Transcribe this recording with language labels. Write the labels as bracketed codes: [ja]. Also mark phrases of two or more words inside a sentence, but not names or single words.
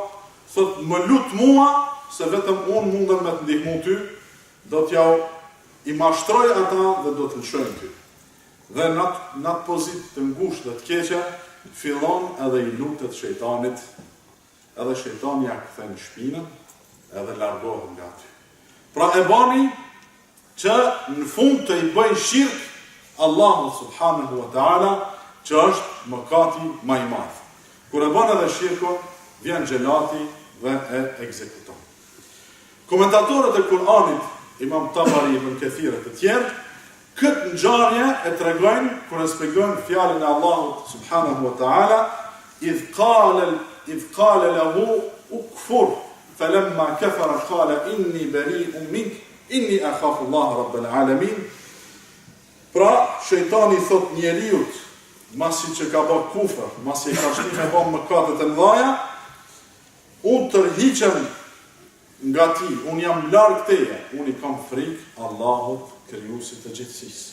[sq] Thot, më lut mua, se vetëm unë mundem me të ndihmu ty, do t'ja i mashtroj ata dhe do të lëshojnë ty. Dhe në atë pozitë të ngushtë dhe të keqe, fillon edhe i lutet shejtanit, edhe shejtani ja kthen shpinën, edhe largohet nga ty. Pra e bani që në fund të i bëj shirk Allahu [ar] سبحانه وتعالى [sq] që është mëkati më i madh. Kur e bën edhe shirkun, vjen xhelati dhe e ekzekuton. Komentatorët e Kur'anit, Imam Tabari, Ibn Kathir e të tjerë, këtë ngjarje e tregojnë kur e shpjegojnë fjalën e Allahut [ar] سبحانه وتعالى, إذ قال له اكفر فلما كفر قال إني بريء منك إني أخاف الله رب العالمين. [sq] Pra, shejtani thot njeriut, masi që ka bërë kufër, masi ka shtu me bërë mëkatet e mëdha, unë tërhiqem nga ti, unë jam larg teje, unë i kam frikë Allahut, krijuesit të gjithësisë.